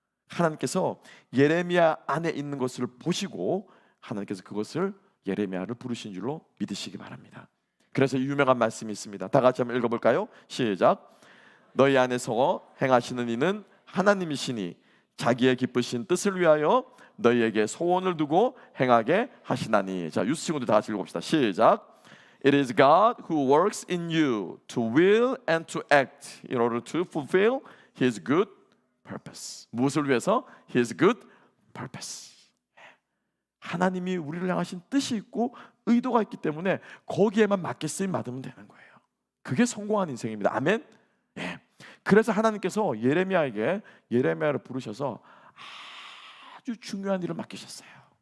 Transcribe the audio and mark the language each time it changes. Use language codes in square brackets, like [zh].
[ko] 하나님께서 예레미야 안에 있는 것을 보시고 하나님께서 그것을, 예레미야를 부르신 줄로 믿으시기 바랍니다. 그래서 유명한 말씀이 있습니다. 다 같이 한번 읽어볼까요? 시작. 너희 안에서 행하시는 이는 하나님이시니 자기의 기쁘신 뜻을 위하여 너희에게 소원을 두고 행하게 하시나니. 자, 유스 친구들 다 같이 읽어봅시다. 시작. [en] It is God who works in you to will and to act in order to fulfill His good purpose. [ko] 무엇을 위해서? [en] His good purpose. [ko] 하나님이 우리를 향하신 뜻이 있고 의도가 있기 때문에 거기에만 맞게 쓰임 받으면 되는 거예요. 그게 성공한 인생입니다. 아멘. 그래서 하나님께서 예레미야를 부르셔서 아주 중요한 일을 맡기셨어요.